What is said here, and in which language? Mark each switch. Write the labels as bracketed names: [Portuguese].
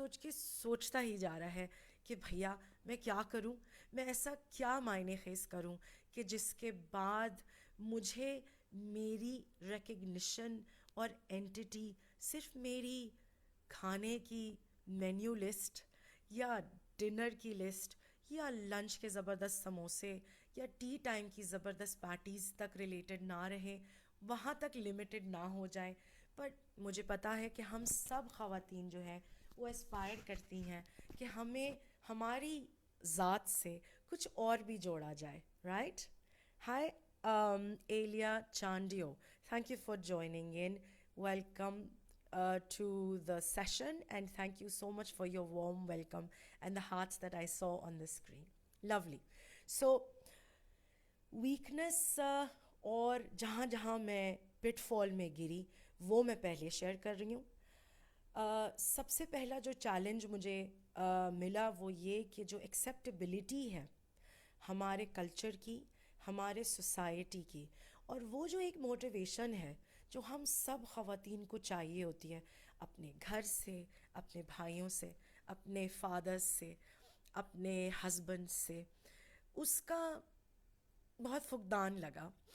[Urdu] سوچتا ہی جا رہا ہے کہ بھیا میں کیا کروں, میں ایسا کیا معنی خیز کروں کہ جس کے بعد مجھے میری ریکگنیشن اور اینٹی صرف میری کھانے کی مینیو لسٹ یا ڈنر کی لسٹ یا لنچ کے زبردست سموسے یا ٹی ٹائم کی زبردست پارٹیز تک ریلیٹڈ نہ رہیں, وہاں تک لمیٹڈ نہ ہو جائیں. پر مجھے پتہ ہے کہ ہم سب خواتین جو ہیں وہ اسپائر کرتی ہیں کہ ہمیں ہماری ذات سے کچھ اور بھی جوڑا جائے, right. [English] Hi Elia Chandio, thank you for joining in. Welcome to the session and thank you so much for your warm welcome and the hearts that I saw on the screen. Lovely. So weakness [Urdu] اور جہاں جہاں میں پٹ فال میں گری وہ میں پہلے share کر رہی ہوں. سب سے پہلا جو چیلنج مجھے ملا وہ یہ کہ جو ایکسیپٹیبلٹی ہے ہمارے کلچر کی, ہمارے سوسائٹی کی, اور وہ جو ایک موٹیویشن ہے جو ہم سب خواتین کو چاہیے ہوتی ہے اپنے گھر سے, اپنے بھائیوں سے, اپنے فادرز سے, اپنے ہسبینڈ سے, اس کا بہت فقدان لگا.